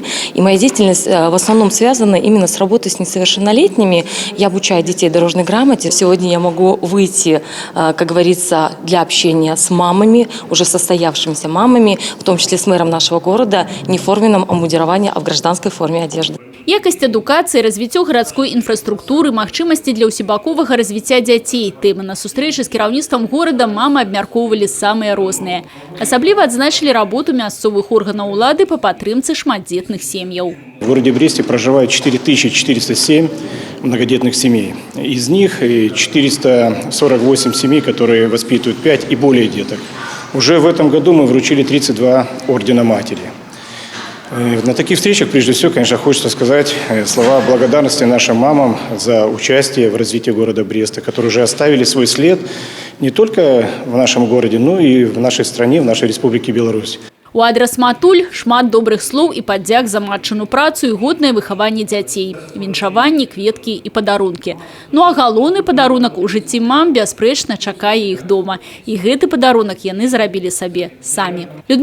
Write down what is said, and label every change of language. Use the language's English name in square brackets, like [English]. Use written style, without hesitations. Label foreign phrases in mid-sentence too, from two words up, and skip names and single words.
[Russian] И моя деятельность в основном связана именно с работой с несовершеннолетними. Я обучаю детей дорожной грамоте. Сегодня я могу выйти, как говорится, для общения с мамами, уже состоявшимися мамами, в том числе с мэром нашего города, не в форменном обмундировании, а в гражданской форме одежды. [Belarusian] Якасць адукацыі, развіццё гарадской інфраструктуры, магчымасці для ўсебаковага развіцця дзяцей. Тэмы на сустрэчы з кіраўніцтвам горада мамы абмяркоўвалі самыя розныя. Асабліва адзначылі работу мясцовых органаў улады па падтрымцы шматдзетных сем'яў. [Russian] В городе Бресте проживает 4407 многодетных семей. Из них 448 семей, которые воспитывают 5 и более деток. Уже в этом году мы вручили 32 ордена матери. На таких встречах, прежде всего, конечно, хочется сказать слова благодарности нашим мамам за участие в развитии города Бреста, которые уже оставили свой след не только в нашем городе, но и в нашей стране, в нашей Республике Беларусь. [Belarusian] У адрас матуль шмат добрых слоў і падзяк за матчыну працу і годнае выхаванне дзяцей. Віншаванні, кветкі і падарункі. Ну а галоўны падарунак у жыцці мам бясспрэчна чакае іх дома. І гэты падарунак яны зрабілі сабе самі.